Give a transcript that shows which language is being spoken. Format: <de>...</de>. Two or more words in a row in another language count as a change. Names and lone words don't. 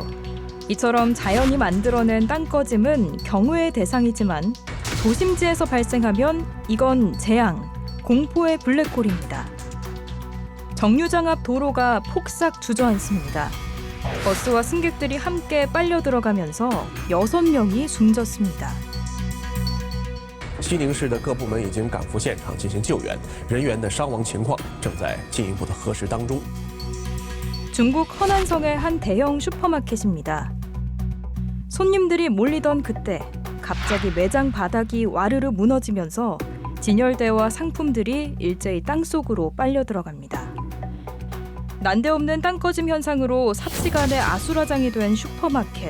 <ko>이처럼 자연이 만들어낸 땅꺼짐은 경외의 대상이지만 도심지에서 발생하면 이건 재앙, 공포의 블랙홀입니다. 정류장 앞 도로가 폭삭 주저앉습니다. 버스와 승객들이 함께 빨려 들어가면서 6명이 숨졌습니다.</ko> <zh>西宁市的各部门已经赶赴现场进行救援，人员的伤亡情况正在进一步的核实当中。</zh> <ko>중국 허난성의 한 대형 슈퍼마켓입니다. 손님들이 몰리던 그때 갑자기 매장 바닥이 와르르 무너지면서 진열대와 상품들이 일제히 땅속으로 빨려 들어갑니다. 난데없는 땅꺼짐 현상으로 삽시간에 아수라장이 된 슈퍼마켓.</ko>